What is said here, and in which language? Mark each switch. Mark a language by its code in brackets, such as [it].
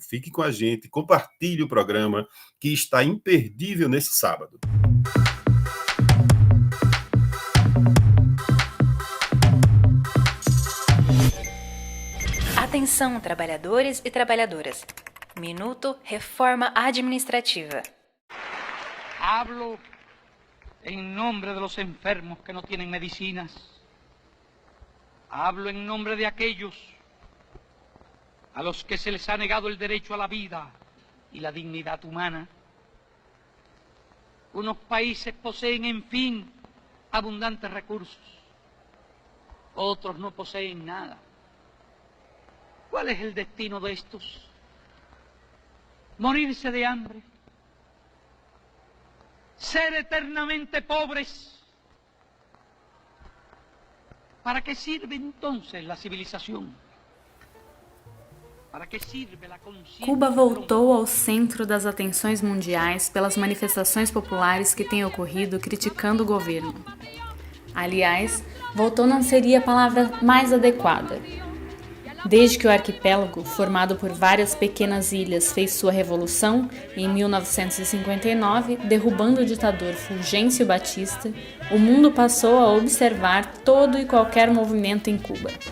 [pt] Fique com a gente, compartilhe o programa que está imperdível nesse sábado. Atenção, trabalhadores e trabalhadoras. Minuto Reforma Administrativa. [es] Hablo en nombre de los enfermos que no tienen medicinas. Hablo en nombre de aquellos a los que se les ha negado el derecho a la vida y la dignidad humana. Unos países poseen, en fin, abundantes recursos. Otros no poseen nada. ¿Cuál es el destino de estos? ¿Morirse de hambre? ¿Ser eternamente pobres? ¿Para qué sirve entonces la civilización? ¿Para qué sirve la conciencia? [pt] Cuba voltou ao centro das atenções mundiais pelas manifestações populares que têm ocorrido criticando o governo. Aliás, voltou não seria a palavra mais adequada. Desde que o arquipélago, formado por várias pequenas ilhas, fez sua revolução em 1959, derrubando o ditador Fulgêncio Batista, o mundo passou a observar todo e qualquer movimento em Cuba.